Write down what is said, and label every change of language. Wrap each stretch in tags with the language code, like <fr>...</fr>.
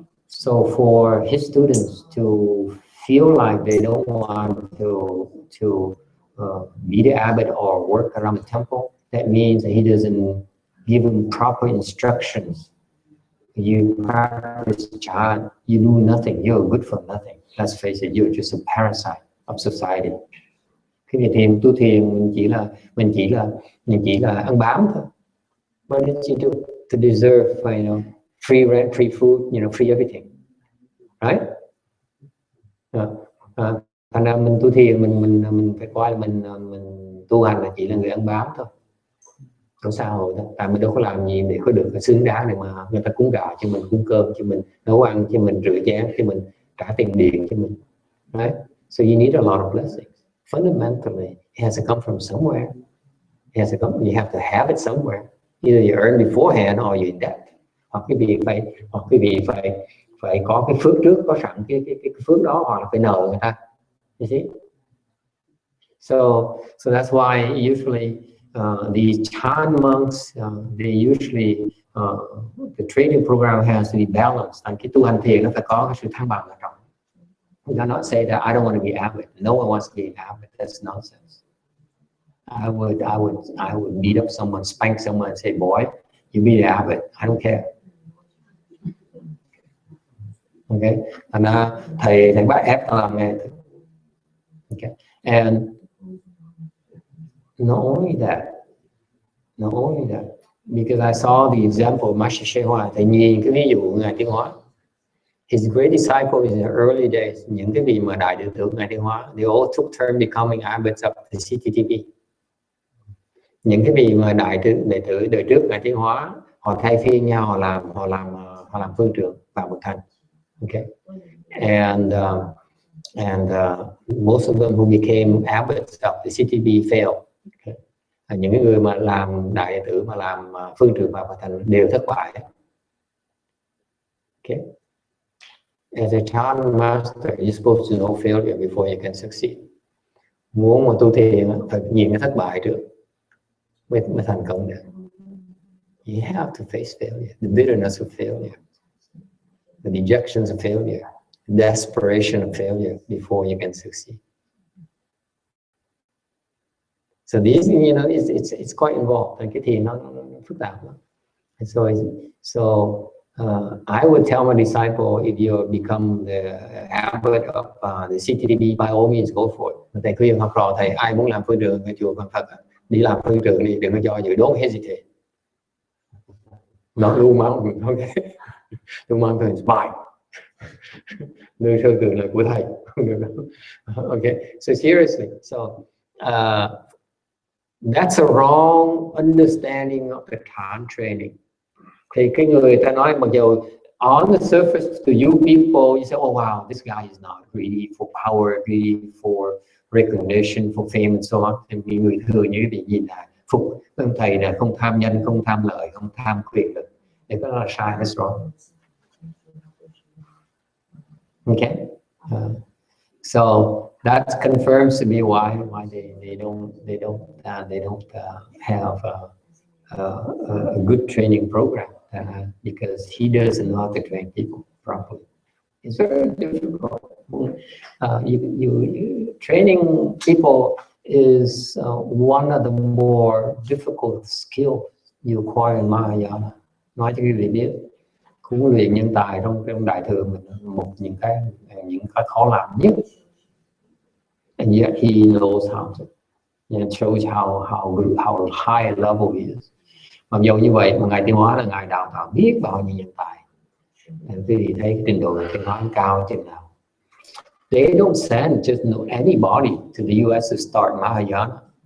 <en>So for his students to feel like they don't want to be the abbot or work around the temple, that means that he doesn't give them proper instructions. You practice Chan, you do nothing, you're good for nothing. Let's face it, you're just a parasite of society.</en> <vi>Cái việc thiền, tu thiền mình chỉ là ăn bám thôi.</vi> <en>What did you do to deserve, you know, free rent, free food, you know, free everything, right?</en> <vi>Thành ra mình tu thiền, mình phải coi là mình tu hành là chỉ là người ăn bám thôi. Trong xã hội thôi, tại mình đâu có làm gì để có được cái xứng đáng để mà người ta cúng gạo cho mình, cúng cơm cho mình, nấu ăn cho mình, rửa chén cho mình, trả tiền điện cho mình, right?</vi> <en>So you need a lot of blessings. Fundamentally, it has to come from somewhere. It has to come. You have to have it somewhere. Either you earn beforehand or you're in debt.</en> <vi>Hoặc quý vị phải có cái phước trước, có sẵn cái phước đó, hoặc là phải nợ người ta.</vi> <en>You see? So that's why usually these Chan monks, they usually the training program has to be balanced.</en> <vi>Cái tu hành thiền nó phải có cái sự thăng bằng ở trong.</vi> <en>You cannot say that I don't want to be abbot. No one wants to be abbot. That's nonsense. I would beat up someone, spank someone, and say, "Boy, you be the abbot. I don't care." Okay, and</en> <vi>thầy bắt ép tao làm nghe.</vi> <en>Okay, and not only that, because I saw the example of Master Hsuan Hua.</en> <vi>Thầy nhìn cái ví dụ ngài Tiến Hóa.</vi> <en>His great disciples in the early days,</en> <vi>những cái vị mà đại đệ tử ngài Tiến Hóa,</vi> <en>they all took turn becoming abbots of the CTTP.</en> <vi>Những cái vị mà đại đệ tử đời trước ngài Tiến Hóa, họ thay phiên nhau, họ làm phương trưởng vào một thành.</vi> <en>Okay, and most of them who became abbots of the CTTP failed. Okay.</en> <vi>những cái người mà làm đại đệ tử mà làm phương trường Pháp Hòa Thành đều thất bại.</vi> <en>Okay. As a child master, you're supposed to know failure before you can succeed.</en> <vi>Muốn mà tu thiền phải nhìn cái thất bại trước mới thành công được.</vi> <en>You have to face failure, the bitterness of failure, the dejections of failure, the desperation of failure before you can succeed. So these, you know, it's quite involved.</en> <vi>Cái thiền nó phức tạp lắm.</vi> <en>So I would tell my disciple, if you become the abbot of the CTTB, by all means go for it.</en> <vi>Thầy khuyên học trò thầy, ai muốn làm phương trường ở chùa Quang Phật, đi làm phương trường đi, đừng có do dự,</vi> <en>don't hesitate.</en> <vi>Not lưu mong, okay. Lưu mong is mine. Nơi sơ trường là của thầy.</vi> <en>Okay, so seriously, so that's a wrong understanding of the Tan training.</en> <vi>Thì cái người ta nói, mặc dù</vi> <en>on the surface to you people, you say, oh wow, this guy is not greedy for power, greedy for recognition, for fame and so on.</en> <vi>Thì người thường như vậy nhìn là phục ông thầy là không tham nhân, không tham lợi, không tham quyền lực. Thì cái đó là sai,</vi> <en>that's wrong. Okay, so that confirms to me why they don't have a good training program, because he doesn't know how to train people properly. It's very difficult. You training people is one of the more difficult skills you acquire in Mahayana.</en> <vi>Nói cho quý vị biết, huấn luyện nhân tài trong đại thừa mình một những cái khó làm nhất.</vi> <en>And yet he knows how to. And it shows how high level he is.</en> <vi>Mặc dù như vậy, mà Ngài Tiến Hóa là Ngài đào tạo biết bao nhiêu nhân tài. Quý vị thấy cái trình độ Tiến Hóa cao chừng nào.</vi> <en>They don't send just anybody to the US to start Mahayana.</en>